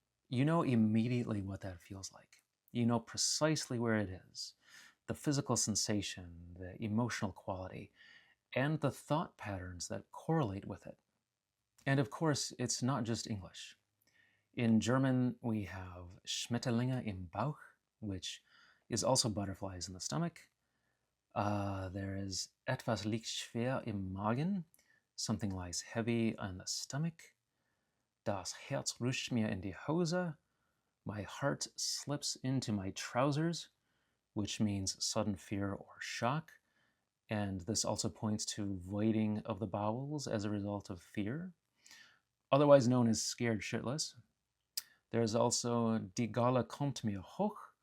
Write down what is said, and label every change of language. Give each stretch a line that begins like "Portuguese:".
English: You know immediately what that feels like. You know precisely where it is, the physical sensation, the emotional quality, and the thought patterns that correlate with it. And of course, it's not just English. In German, we have
German: Schmetterlinge im Bauch,
English: which is also butterflies in the stomach. There is
German: etwas liegt schwer im Magen,
English: something lies heavy on the stomach.
German: Das Herz rutscht mir in die Hose.
English: My heart slips into my trousers, which means sudden fear or shock. And this also points to voiding of the bowels as a result of fear. otherwise known as scared shitless. There's also
German: die Galle kommt mir hoch.